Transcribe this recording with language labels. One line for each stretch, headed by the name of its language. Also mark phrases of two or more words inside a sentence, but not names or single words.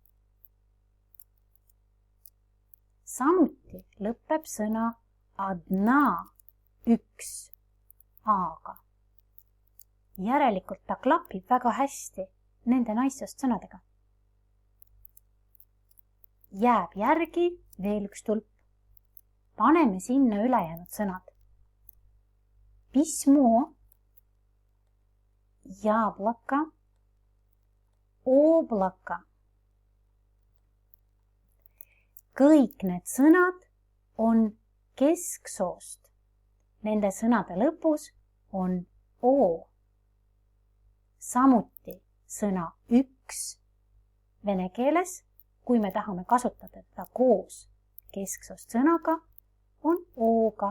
Estonian: Samuti lõpeb sõna одна, üks, A-ga. Järelikult ta klapib väga hästi nende naissoost sõnadega. Jääb järgi veel üks tulp. Paneme sinna ülejäänud sõnad.
Russian: Письмо, яблоко, облако.
Estonian: Kõik need sõnad on kesksoost. Nende sõnade lõpus on O. Samuti sõna üks vene keeles, kui me tahame kasutada teda koos kesksoost sõnaga, on O-ga.